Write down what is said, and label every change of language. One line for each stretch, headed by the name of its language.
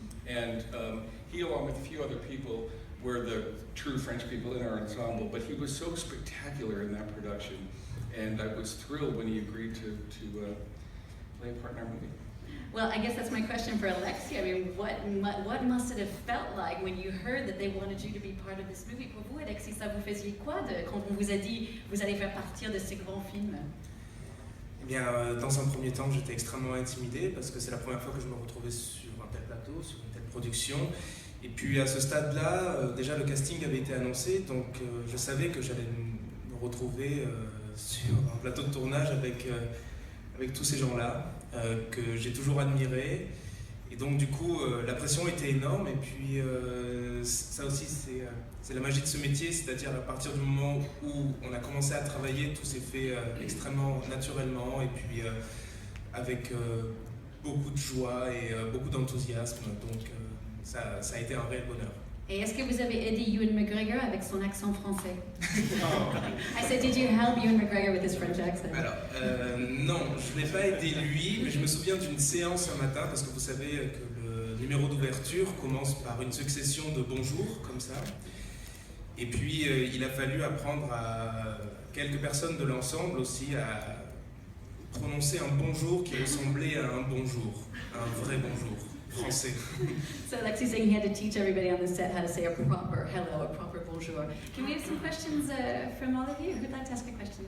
English: And he, along with a few other people, were the true French people in our ensemble, but he was so spectacular in that production, and I was thrilled when he agreed to play a part in our movie. Well, I guess that's my question for Alexi. I mean, what must it have felt like when you heard that they wanted you to be part of this movie?
French: Pour vous, Alexi, ça vous faisiez quoi quand on vous a dit vous allez faire partir de ces grands films? Eh bien, dans un premier temps, j'étais extrêmement intimidé parce que c'est la première fois que je me retrouvais sur un tel plateau, sur une telle production. Et puis à ce stade-là, déjà le casting avait été annoncé, donc je savais que j'allais me retrouver sur un plateau de tournage avec tous ces gens-là que j'ai toujours admirés. Et donc du coup, la pression était énorme. Et puis ça aussi, c'est la magie de ce métier, c'est-à-dire à partir du moment où on a commencé à travailler, tout s'est fait extrêmement naturellement et puis avec beaucoup de joie et beaucoup d'enthousiasme. Donc ça a été un réel bonheur. Et est-ce que vous avez aidé Ewan McGregor avec son accent français?
English: I said, did you help Ewan McGregor with his French accent?
French: Alors, non, je ne l'ai pas aidé lui, mais je me souviens d'une séance un matin, parce que vous savez que le numéro d'ouverture commence par une succession de bonjours, comme ça. Et puis, il a fallu apprendre à quelques personnes de l'ensemble aussi à prononcer un bonjour qui ressemblait à un bonjour, un vrai bonjour. Français.
English: So Alexi's saying he had to teach everybody on the set how to say a proper hello, a proper bonjour. Can we have some questions from all of you? Who'd like to ask a question?